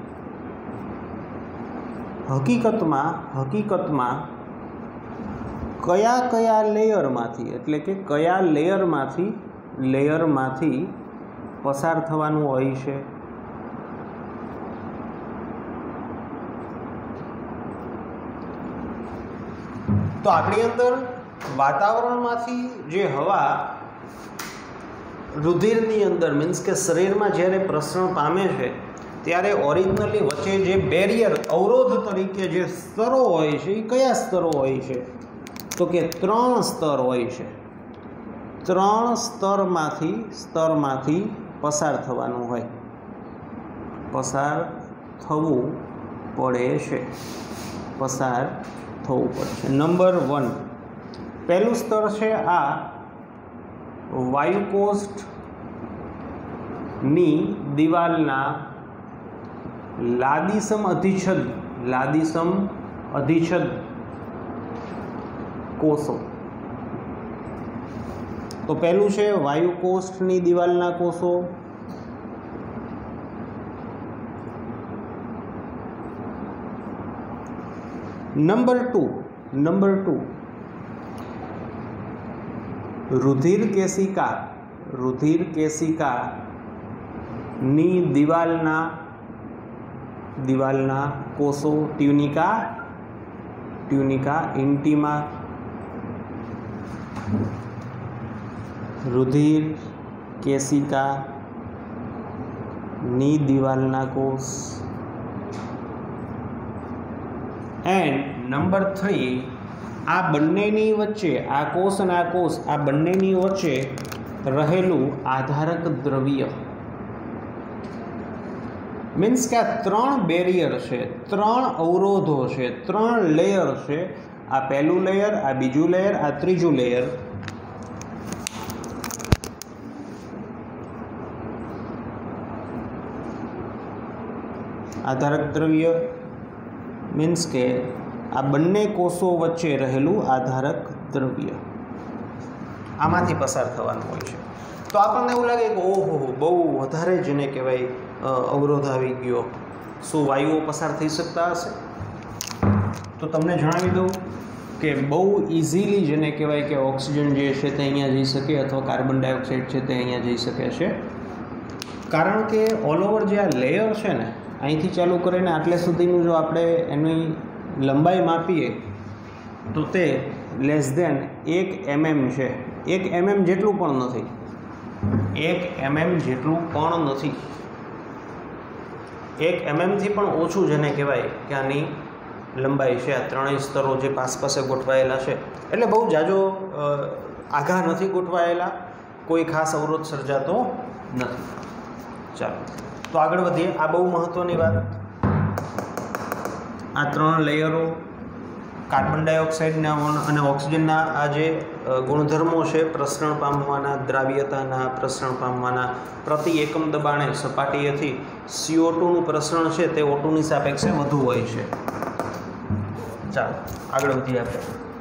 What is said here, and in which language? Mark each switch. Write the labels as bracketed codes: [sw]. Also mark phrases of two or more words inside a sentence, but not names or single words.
[gu] હકીકત માં કયા લેયર માંથી એટલે કે કયા લેયર માંથી પસાર થવાનું હોય છે। તો આપણી અંદર વાતાવરણ માં જે હવા રુધિરની અંદર મીન્સ કે શરીર માં જ્યારે પ્રસરણ પામે છે ત્યારે ઓરિજિનલી વચ્ચે જે બેરિયર અવરોધ તરીકે જે સ્તરો હોય છે એ કયા સ્તરો હોય છે તો કે 3 સ્તર હોય છે। 3 સ્તર માંથી પસાર થવાનું હોય, પસાર થવું પડે છે, પસાર થવું પડે છે। નંબર 1 પહેલું સ્તર હૈ આ વાયુકોષ્ઠ ની દીવાલના લાદીસમ અધિચ્છદ કોષો। તો પહેલું હૈ વાયુકોષ્ઠ ની દીવાલના કોષો। [en] number two [gu] રુધિર કેશિકા ની દીવાલના કોષો [la] tunica intima. [gu] રુધિર કેશિકા ની દીવાલના કોષ। [en] and number [gu] 3 આ બંનેની વચ્ચે આ કોષ અને આ કોષ આ બંનેની વચ્ચે રહેલું આધારક દ્રવ્ય। મીન્સ કે આ 3 બેરિયર હૈ, 3 અવરોધો હૈ, 3 લેયર હૈ। આ પહેલું લેયર, આ બીજું લેયર, આ ત્રીજું લેયર। આધારક દ્રવ્ય મીન્સ કે આ બંને કોષો વચ્ચે રહેલું આધારક દ્રવ્ય આમાંથી પસાર થવાનું હોય છે। તો આપને એવું લાગે કે ઓહો બહુ વધારે જેને કહેવાય અવરોધ આવી ગયો, શું વાયુઓ પસાર થઈ શકતા હશે? તો તમને જણાવી દઉં કે બહુ ઇઝીલી જેને કહેવાય કે ઓક્સિજન જે છે તે અહીંયા જઈ શકે અથવા કાર્બન ડાયોક્સાઇડ છે તે અહીંયા જઈ શકે છે, કારણ કે [en] all over [gu] જે આ લેયર છે ને અહીંથી ચાલુ કરીને આટલે સુધીનું જો આપણે એની લંબાઈ માપીએ તો તે [en] less than [gu] 1 mm છે। 1 mm જેટલું પણ નથી, 1 mm જેટલું પણ નથી। 1 mm થી પણ ઓછું જેને કહેવાય કે આની લંબાઈ છે। આ ત્રણેય સ્તરો જે પાસપાસે ગોઠવાયેલા છે એટલે બહુ જાજો આઘા નથી ગોઠવાયેલા, કોઈ ખાસ અવરોધ સર્જાતો નથી। ચાલો તો આગળ વધીએ। આ બહુ મહત્વની બાત। આ 3 લેયરો કાર્બન ડાયોક્સાઇડ અને ઓક્સિજનના આ જે ગુણધર્મો હૈ પ્રસરણ પામવાના, દ્રાવ્યતાના, પ્રસરણ પામવાના, પ્રતિ એકમ દબાણે સપાટીએથી CO2 નું પ્રસરણ હૈ તે O2 ની સાપેક્ષે વધુ હોય છે। ચાલો આગળ વધીએ આપણે।